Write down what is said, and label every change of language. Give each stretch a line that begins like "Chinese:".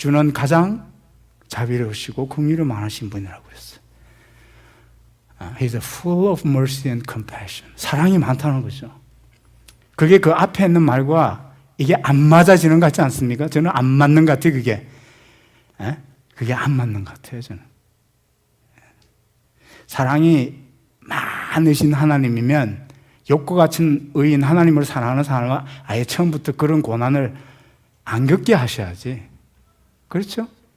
Korean: 주는 가장 자비로우시고 긍휼이 많으신 분이라고 그랬어요.
English: He's full of mercy and compassion.
Korean: 사랑이 많다는 거죠. 그게 그 앞에 있는 말과 이게 안 맞아지는 것 같지 않습니까? 저는 안 맞는 것 같아요, 그게. 그게 안 맞는 것 같아요, 저는. 사랑이 많으신 하나님이면 욥과 같은 의인, 하나님을 사랑하는 사람은 아예 처음부터 그런 고난을 안 겪게 하셔야지. 그렇죠?